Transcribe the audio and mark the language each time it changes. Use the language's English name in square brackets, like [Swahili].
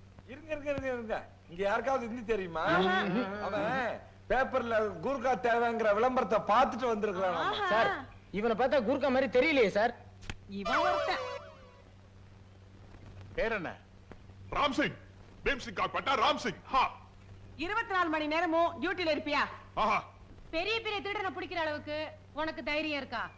[Tamil] இருங்க இருங்க இருங்க இருங்க, இங்க யாருக்காவது ஹிந்தி தெரியுமா? அவன் பேப்பர்ல கூர்க்கா தேவைங்கிற விளம்பரத்தை பார்த்துட்டு வந்திருக்கான் சார். இவனை பார்த்தா கூர்க்கா மாதிரி தெரியலையே சார். இவன் ஒருத்தன். பேர் என்ன? [Hindi] राम सिंह, भीम सिंह का पट्टा राम सिंह. हाँ. [Tamil] 24 மணி நேரமும் டியூட்டில இருப்பியா? [Hindi] हाँ. [Tamil] பெரிய பெரிய திருடனை பிடிக்கிற அளவுக்கு உனக்கு தைரியம் இருக்கா?